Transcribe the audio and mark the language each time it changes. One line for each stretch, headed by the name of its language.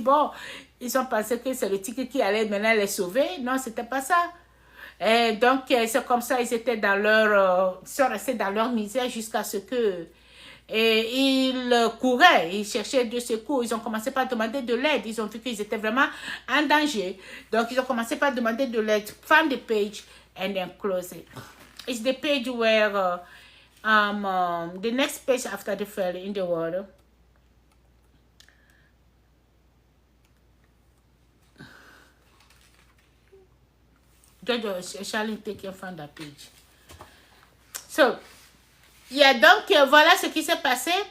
French: Bon, ils ont pensé que c'est le tigre qui allait maintenant les sauver. Non, c'était pas ça. Et donc, c'est comme ça, ils étaient dans ils sont restés dans leur misère jusqu'à ce que... Et ils couraient, ils cherchaient de secours. Ils ont commencé par demander de l'aide. Ils ont vu qu'ils étaient vraiment en danger. Donc, ils ont commencé par demander de l'aide.
English: Find the page and then close it. It's the page where... the next page after the fell in the water. Jojo, Charlie, take your from that page. So, yeah,
French: donc voilà ce qui s'est passé.